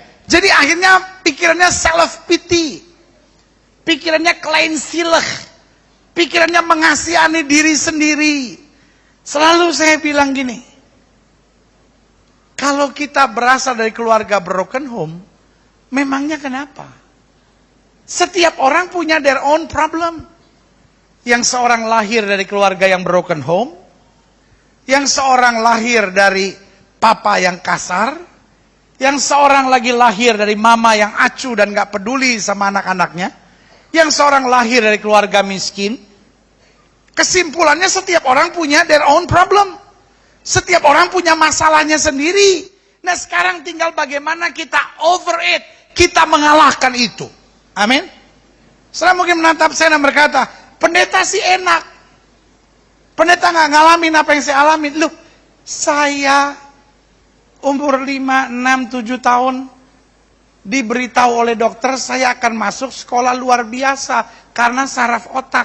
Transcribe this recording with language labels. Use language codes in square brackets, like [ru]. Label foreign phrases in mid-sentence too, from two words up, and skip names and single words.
[id] Jadi akhirnya pikirannya [en] self pity. [id] Pikirannya klein sileh. Pikirannya mengasihani diri sendiri. Selalu saya bilang gini. Kalau kita berasal dari keluarga [en] broken home, [id] memangnya kenapa? Setiap orang punya [en] their own problem. [id] Yang seorang lahir dari keluarga yang [en] broken home. [id] Yang seorang lahir dari papa yang kasar. Yang seorang lagi lahir dari mama yang acuh dan gak peduli sama anak-anaknya. Yang seorang lahir dari keluarga miskin. Kesimpulannya setiap orang punya [en] their own problem. [id] Setiap orang punya masalahnya sendiri. Nah sekarang tinggal bagaimana kita [en] over it. [id] kita mengalahkan itu. Amin. Saudara mungkin menatap saya dan berkata, pendeta sih enak. Pendeta nggak ngalamin apa yang saya alamin. Loh, saya umur 5, 6, 7 tahun diberitahu oleh dokter saya akan masuk sekolah luar biasa karena saraf otak.